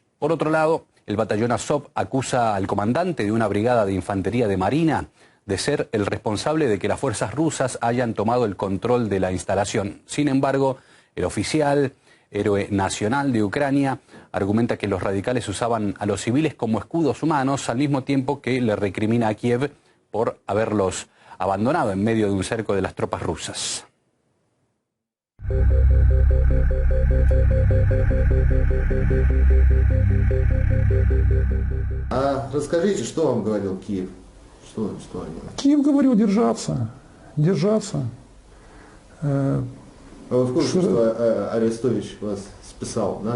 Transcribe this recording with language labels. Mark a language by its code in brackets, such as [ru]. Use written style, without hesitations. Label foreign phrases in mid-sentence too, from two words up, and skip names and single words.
[es] Por otro lado, el batallón Azov acusa al comandante de una brigada de infantería de Marina de ser el responsable de que las fuerzas rusas hayan tomado el control de la instalación. Sin embargo, el oficial, héroe nacional de Ucrania, argumenta que los radicales usaban a los civiles como escudos humanos, al mismo tiempo que le recrimina a Kiev por haberlos abandonado en medio de un cerco de las tropas rusas. [ru] Расскажите, что вам говорил Киев? Что они? Киев говорил держаться. А вы в курсе, что Арестович вас списал, да?